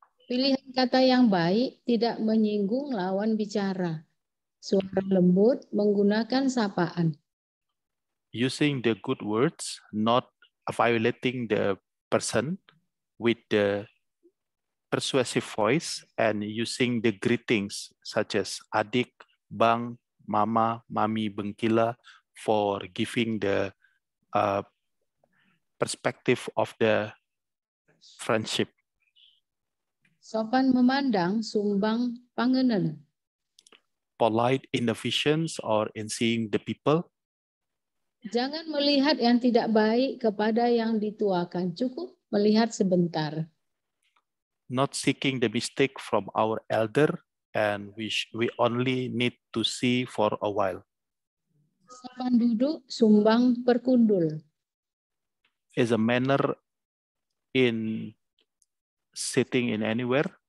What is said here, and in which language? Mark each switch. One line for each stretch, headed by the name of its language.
Indonesian: pilihan kata yang baik, tidak menyinggung lawan bicara. Suara lembut, menggunakan sapaan.
English: using the good words, not violating the person with the persuasive voice, and using the greetings such as adik, bang, mama, mami, bengkila for giving the perspective of the friendship.
Indonesian: Sopan memandang,
Batak Karo: sumbang pangenen.
English: Polite in the visions or in seeing the people.
Indonesian: Jangan melihat yang tidak baik kepada yang dituakan, cukup melihat sebentar.
English: Not seeking the mistake from our elder, and we only need to see for a while.
Indonesian: Sopan duduk,
Batak Karo: sumbang perkundul.
English: Is a manner in sitting in anywhere.